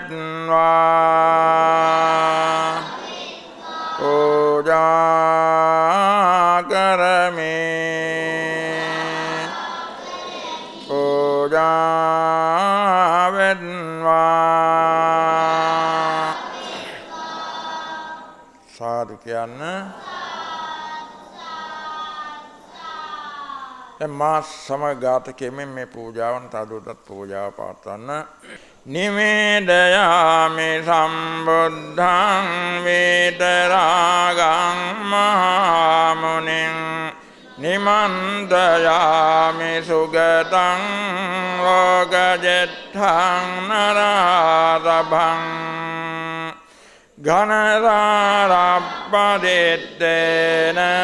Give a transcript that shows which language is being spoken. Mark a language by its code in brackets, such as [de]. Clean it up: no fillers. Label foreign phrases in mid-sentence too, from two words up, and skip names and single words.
[si] වෙත්වා පූජා කරමි පූජා වෙත්වා සාදු කියන්න මා සමගාත කෙමෙන් මේ පූජාවන් තවදුරටත් පූජාව පවත්වන්න. [pi] නිමේදයාමි සම්බුද්ධං වේතරාගං මහාමුනිං නිමන්තයාමි සුගතං ලෝකජෙට්ඨං නරාරභං ගණරාරප්පදෙත්තේන